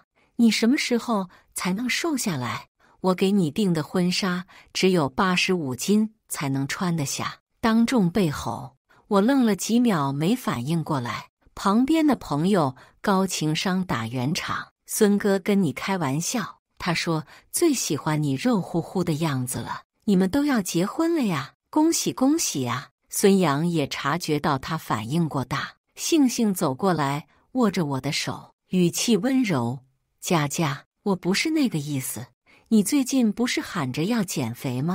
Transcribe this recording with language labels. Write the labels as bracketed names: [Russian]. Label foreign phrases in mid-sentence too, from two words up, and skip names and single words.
[Chinese] 你什麼時候才能瘦下來？我給你訂的婚紗只有85斤才能穿得下。” 當眾被吼，我愣了幾秒沒反應過來。旁邊的朋友高情商打圓場：“孫哥跟你開玩笑，他說最喜歡你肉乎乎的樣子了，你們都要結婚了呀，恭喜恭喜呀！” 孫楊也察覺到他反應過大，悻悻走過來，握着我的手，語氣溫柔：“佳佳，我不是那個意思，你最近不是喊着要減肥嗎？